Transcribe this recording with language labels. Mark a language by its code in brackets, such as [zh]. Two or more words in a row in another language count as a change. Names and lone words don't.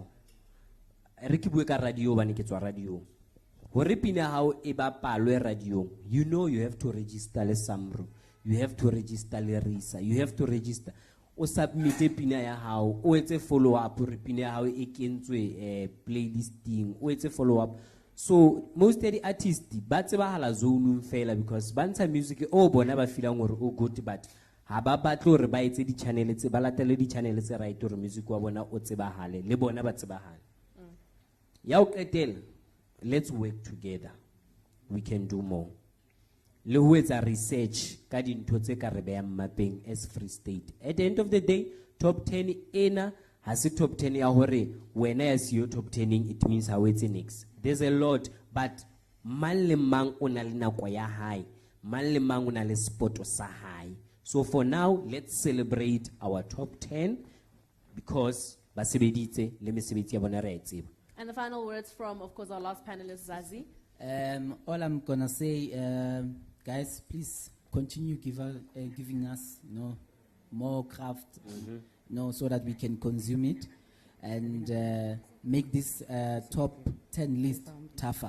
[st] Re ke bue ka radio bane ke tswa radio. Hore pina ya hao e bapalwe radiong, [en] you know you have to register le SAMRO, you have to register le RISA, you have to register. [st] O submit pina ya hao, o etse [en] follow up [st] hore pina ya hao e kentswe playlisting, o etse [en] follow up. So most of the artists [st] ba tsebahala zone fela because ba ntsha music o bona ba feelang hore o good, but ha ba batle hore ba etse di-channel tse ba latele di-channel tse right hore music wa bona o tsebahale le bona ba tsebahale. Ya o qetela, [en] let's work together, we can do more. [st] Le ho etsa research ka dintho tse ka re behang mapeng as Free State. [en] At the end of the day, [st] top 10 ena ha se top 10 ya hore wena ya siyo top 10ing, [en] it means [st] ha o etse next. [en] There's a lot, but [st] mang le mang o na le nako ya hae, mang le mang o na le spot sa hae. [en] So for now, let's celebrate our top 10 because [st] ba sebeditse le mesebetsi ya bona re a tseba. [en] And the final words from, of course, our last panelist, Zazi. All I'm gonna say, guys, please continue giving us, more craft, so that we can consume it and make this top 10 list tougher.